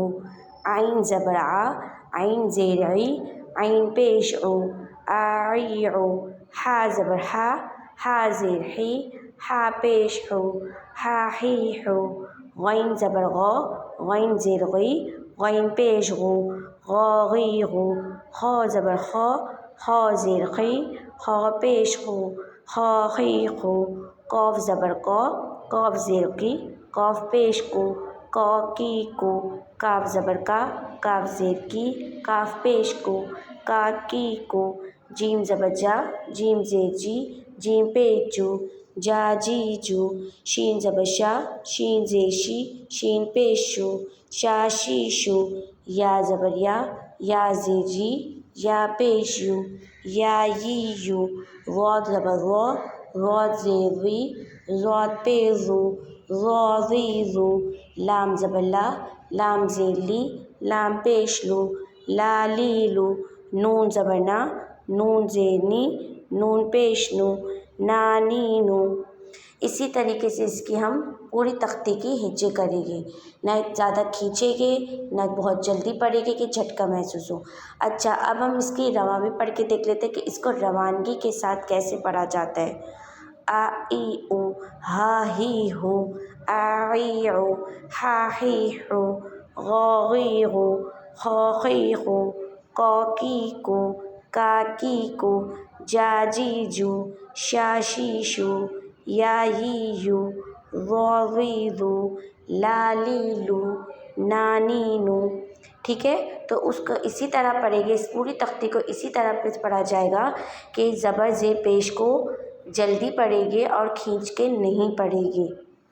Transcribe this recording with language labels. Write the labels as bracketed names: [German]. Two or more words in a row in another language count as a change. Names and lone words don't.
[Urdu] عین زبر آ، عین زیر عی، عین پیش او، آ عی او۔ ہا زبر ہا، ہا زیر ہی، ہا پیش ہو، ہا ہی ہو۔ غین زبر غا، غین زیر غی، غین پیش غو، غا غی غو۔ خا زبر خا، خا زیر خی، خا پیش خو، خا خی خو۔ قاف زبر قا، قاف زیر قی، قاف پیش کو، قا کی کو۔ کاف زبر کا، کاف زیر کی، کاف پیش کو، کا کی کو۔ جیم زبر جا، جیم زیر جی، جیم پیش جو، جا جی جو۔ شین زبر شا، شین زیر شی، شین پیش شو، شا شی شو۔ یا زبر یا، یا زیر جی، یا پیش یو، یا یی یو۔ راد زبر را، راد زیر ری، راد پیش رو، را ری رو۔ لام زبر لا، لام زیر لی، لام پیش لو، لا لی لو۔ نون زبر نا، نون زیر نی، نون پیش نو، نا نی نو۔ اسی طریقے سے اس کی ہم پوری تختی کی ہجے کریں گے، نہ زیادہ کھینچیں گے نہ بہت جلدی پڑھیں گے کہ جھٹکا محسوس ہو۔ اچھا اب ہم اس کی رواں بھی پڑھ کے دیکھ لیتے ہیں کہ اس کو روانگی کے ساتھ کیسے پڑھا جاتا ہے۔ آ ای او، ہا ہی ہو، آ عی او، ہا ہی ہو۔ غا غی غو، خا خی خو، قا کی کو، کا کی کو۔ جا جی جو، شا شی شو، یا یی یو۔ را ری رو، لا لی لو، نا نی نو۔ ٹھیک ہے، تو اس کو اسی طرح پڑھیں گے، اس پوری تختی کو اسی طرح پڑھا جائے گا کہ زبر زیر پیش کو جلدی پڑھیں گے اور کھینچ کے نہیں پڑھیں گے۔